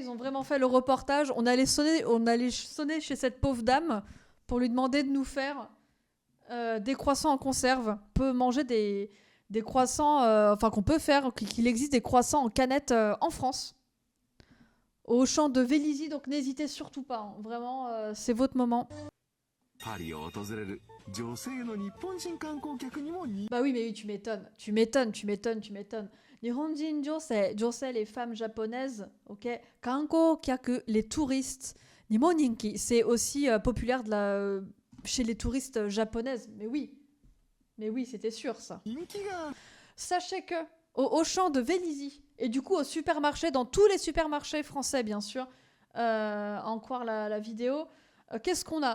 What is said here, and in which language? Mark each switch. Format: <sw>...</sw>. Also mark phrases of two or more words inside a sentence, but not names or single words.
<fr>Ils ont vraiment fait le reportage. On allait sonner chez cette pauvre dame pour lui demander de nous faire des croissants en conserve. On peut manger des croissants, enfin qu'on peut faire, qu'il existe des croissants en canette en France. Au champ de Vélizy, donc n'hésitez surtout pas. Hein. Vraiment, c'est votre moment.</fr> <ja>パリを訪れる女性の日本人観光客にも人</ja> <fr>Bah oui, mais oui, tu m'étonnes. Tu m'étonnes, tu m'étonnes, tu m'étonnes.</fr> <ja>日本人女性、女性,</ja> <fr>les femmes japonaises, ok.</fr> <ja>観光客,</ja> <fr>les touristes.</fr> <ja>にも人気,</ja> <fr>c'est aussi populaire chez les touristes japonaises. Mais oui, c'était sûr ça.</fr> <ja>気が</ja> <fr>Sachez que au champ de Vélizy, et du coup au supermarché, dans tous les supermarchés français bien sûr, en croire la vidéo, qu'est-ce qu'on a?</fr>